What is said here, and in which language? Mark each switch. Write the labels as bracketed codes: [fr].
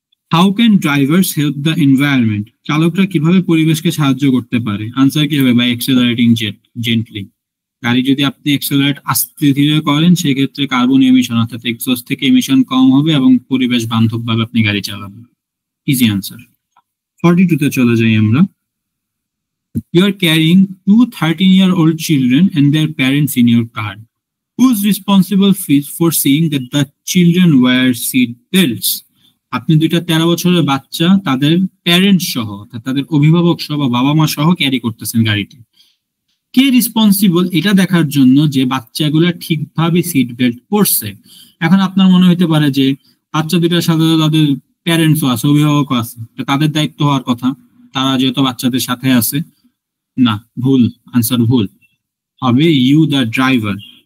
[en] How can drivers help the environment? [bn] চালকরা কিভাবে পরিবেশকে সাহায্য করতে পারে? আনসার কি হবে? [en] By accelerating gently. [bn] গাড়ি যদি আপনি এক্সেলারেট আস্তে ধীরে করেন সেক্ষেত্রে কার্বন এমিশন অর্থাৎ এক্সস্ট থেকে এমিশন কম হবে এবং পরিবেশ বান্ধব ভাবে আপনি গাড়ি চালাবেন। Easy answer. 42-তে চলে যাই আমরা। [en] You are carrying 2 13-year-old children and their parents in your car. Who is responsible for seeing that the children wear seat belts? [bn] আপনি 2টা 13 বছরের বাচ্চা তাদের প্যারেন্টস সহ অর্থাৎ তাদের অভিভাবক সহ বা বাবা মা সহ ক্যারি করতেছেন গাড়িতে। কে রেসপন্সিবল এটা দেখার জন্য যে বাচ্চাগুলো ঠিকভাবে সিট বেল্ট পরছে? এখন আপনার মনে হতে পারে যে বাচ্চা 2টার সাথে তাদের প্যারেন্টসও আছে, অভিভাবকও আছে, তাদের দায়িত্ব হওয়ার কথা, তারা যেহেতু বাচ্চাদের সাথে আছে। না, ভুল, আনসার ভুল হবে। [en] you the driver